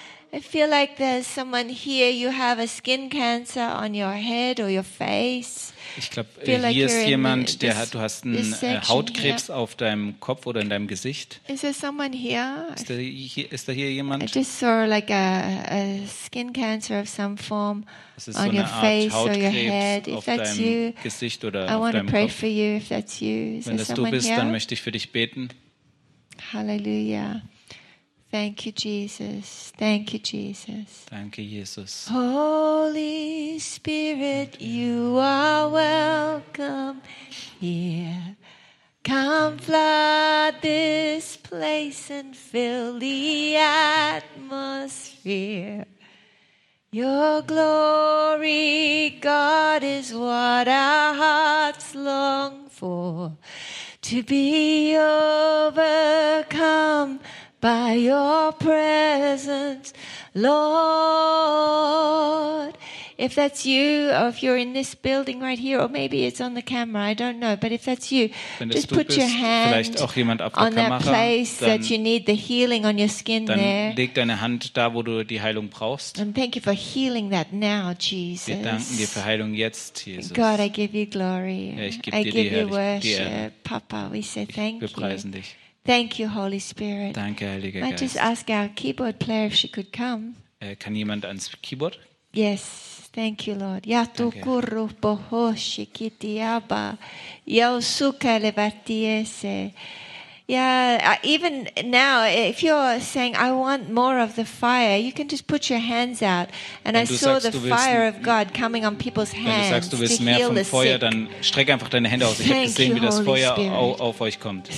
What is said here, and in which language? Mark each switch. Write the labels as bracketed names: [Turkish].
[English] I feel like there's someone here, you have a skin cancer on your head or your face. [German] Ich glaube, hier ist jemand, der hat, du hast einen Hautkrebs auf deinem Kopf oder in deinem Gesicht. [English] Is there someone here? [German] Ist da hier jemand? [English] I just saw like a skin cancer of some form on your face or your head. If that's you, [German] Gesicht oder [English] I want to pray for you if that's you. [German] Wenn das du bist, dann möchte ich für dich beten. [English] Halleluja. Thank you, Jesus. Thank you, Jesus. [German] Danke, Jesus. [English] Holy Spirit, you are welcome here. Come flood this place and fill the atmosphere. Your glory, God, is what our hearts long for. To be overcome by your presence, Lord. If that's you, or if you're in this building right here, or maybe it's on the camera, I don't know, but if that's you, just put your hand on that place that you need the healing on your skin there. [German] Dann leg deine Hand da, wo du die Heilung brauchst. [English] And thank you for healing that now, Jesus. [German] Wir danken dir für Heilung jetzt, Jesus. [English] God, I give you glory. I give you worship. Papa, we say thank you. [German] Wir preisen dich. [English] Thank you, Holy Spirit. [German] Danke, Heiliger Geist. [English] I just ask our keyboard player if she could come. [German] Kann jemand ans Keyboard? [English] Yes, thank you, Lord. Ya tu kuru pohoshi kitiaba, ya usuka levatiese. Yeah, even now, if you're saying, I want more of the fire, you can just put your hands out. And I saw the fire of God coming on people's hands. [German] Wenn du sagst, du willst mehr vom Feuer, dann streck einfach deine Hände aus. Ich habe gesehen, wie das Feuer auf euch kommt.